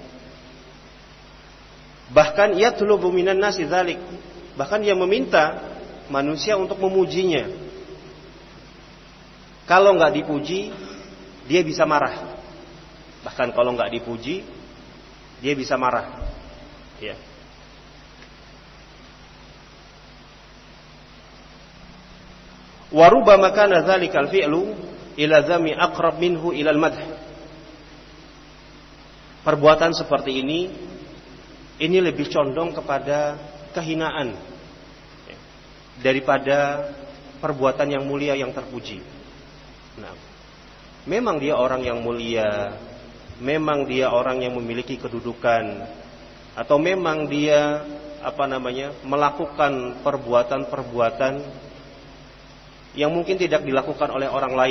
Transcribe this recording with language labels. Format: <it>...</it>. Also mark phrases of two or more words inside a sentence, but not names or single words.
<id>Bahkan</id> <ar>يطلب من الناس ذلك,</ar> <id>bahkan dia meminta manusia untuk memujinya. Kalau nggak dipuji, dia bisa marah. Bahkan kalau nggak dipuji, dia bisa marah. Ya.</id> <ar>وربما كان ذلك الفعل إلى الذم أقرب منه إلى المدح.</ar> <id>Perbuatan seperti ini lebih condong kepada kehinaan daripada perbuatan yang mulia yang terpuji. Nah, memang dia orang yang mulia, memang dia orang yang memiliki kedudukan, atau memang dia melakukan perbuatan-perbuatan yang mungkin tidak dilakukan oleh orang lain.</id>